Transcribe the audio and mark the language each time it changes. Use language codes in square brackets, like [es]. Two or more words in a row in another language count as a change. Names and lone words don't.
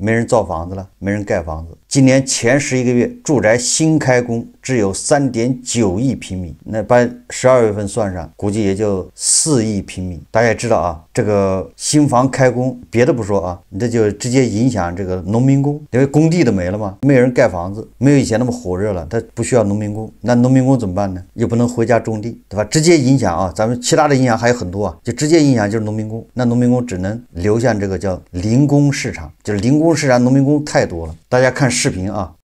[zh] 沒人造房子了，沒人蓋房子。今年前11個月，住宅新開工只有3.9億平米，那把12月份算上，估計也就4億平米。大家也知道啊，這個新房開工，別的不說啊，你這就直接影響這個農民工，因為工地都沒了嘛，沒有人蓋房子，沒有以前那麼火熱了，他不需要農民工，那農民工怎麼辦呢？又不能回家種地，對吧？直接影響啊，咱們其他的影響還有很多啊，就直接影響就是農民工，那農民工只能流向這個叫零工市場，就是零工市場農民工太多了。大家看視頻啊。